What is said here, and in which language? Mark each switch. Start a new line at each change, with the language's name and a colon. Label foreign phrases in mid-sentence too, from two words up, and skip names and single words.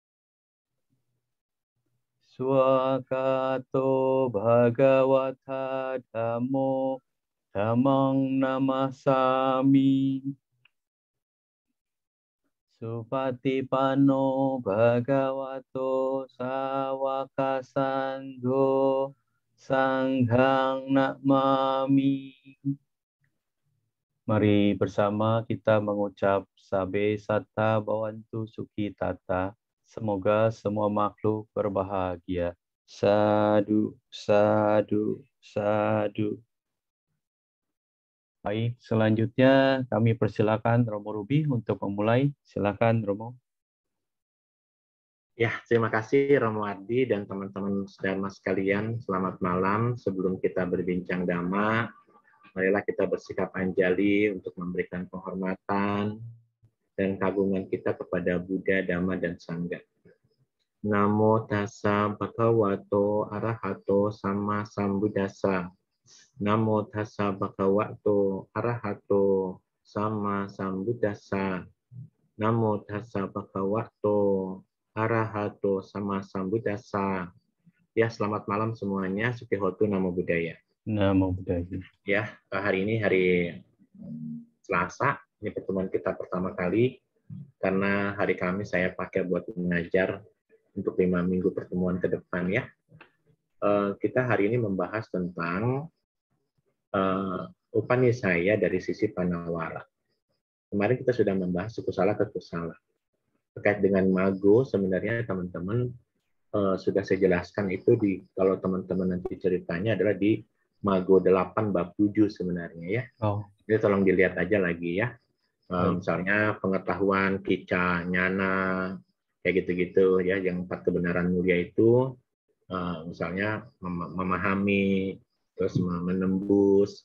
Pali: Swakato Bhagavata Dhammo Dhammang Namasami. Supatipanno Bhagavato Sawaka Sangho Sanghang Namami.
Indonesian: Mari bersama kita mengucap
Pali: Sabe Satta Bhavantu Sukhi Tata.
Indonesian: Semoga semua makhluk berbahagia.
Pali: Sadu, sadu, sadu.
Indonesian: Baik, selanjutnya kami persilakan Romo Ruby untuk memulai. Silakan Romo. Ya, terima kasih Romo Ardi dan teman-teman Dharma sekalian. Selamat malam. Sebelum kita berbincang Dhamma, marilah kita bersikap anjali untuk memberikan penghormatan dan kagungan kita kepada Buddha, Dhamma, dan Sangha.
Pali: Namo tassa bhagavato arahato sama sambuddhassa. Namo tassa bhagavato arahato sama sambuddhassa. Namo tassa bhagavato arahato sama sambuddhassa.
Indonesian: Ya, selamat malam semuanya.
Pali: Sukihotu Namo Buddhaya. Namo Buddhaya.
Indonesian: Ya, hari ini hari Selasa. Ini pertemuan kita pertama kali karena hari Kamis saya pakai buat mengajar untuk 5 minggu pertemuan ke depan ya. Kita hari ini membahas tentang Upanisaya dari sisi Panawara. Kemarin kita sudah membahas kusala ke kusala. Terkait dengan mago, sebenarnya teman-teman sudah saya jelaskan itu kalau teman-teman nanti ceritanya adalah di Mago 8 bab 7 sebenarnya ya. Jadi tolong dilihat aja lagi ya. Misalnya pengetahuan, kica, nyana, kayak gitu-gitu ya, yang 4 kebenaran mulia itu misalnya memahami, terus menembus.